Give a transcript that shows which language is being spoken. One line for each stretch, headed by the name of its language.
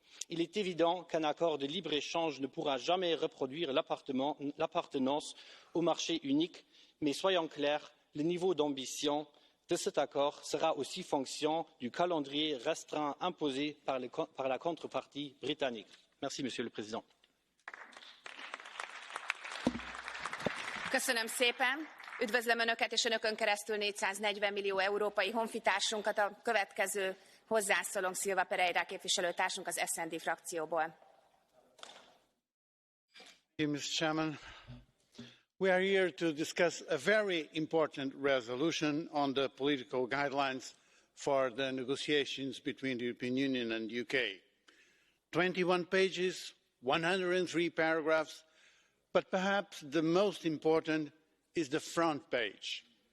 French: Il est évident qu'un accord de libre-échange ne pourra jamais reproduire l'appartenance au marché unique, mais soyons clairs, le niveau d'ambition de cet accord sera aussi fonction du calendrier restreint imposé par la contrepartie britannique. Merci, Monsieur le Président.
Hungarian: Köszönöm szépen. Üdvözlöm Önöket, és Önökön keresztül 440 millió európai honfitársunkat. A következő hozzászólónk Silva Pereira képviselőtársunk az SD frakcióból.
English: Mr. Chairman, we are here to discuss a very important resolution on the political guidelines for the negotiations between the European Union and the UK. 21 pages, 103 paragraphs, but perhaps the most important is the front page.